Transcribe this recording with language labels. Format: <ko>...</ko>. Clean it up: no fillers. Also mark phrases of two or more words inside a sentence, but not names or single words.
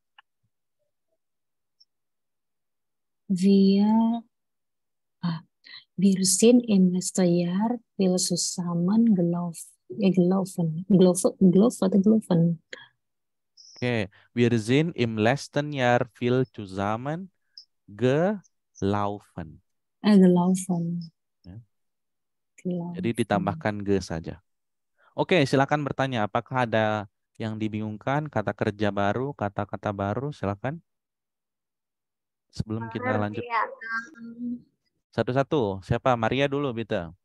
<de>Wir sind im letzten Jahr viel zusammen gelaufen. Okay, wir sind im letzten Jahr viel zusammen gelaufen. Gelaufen.</de> <id>Ya. Jadi ditambahkan ge saja. Oke, silakan bertanya. Apakah ada yang dibingungkan, kata kerja baru, kata-kata baru, silakan. Sebelum kita lanjut. Satu-satu. Siapa? Maria dulu, Bita.</id>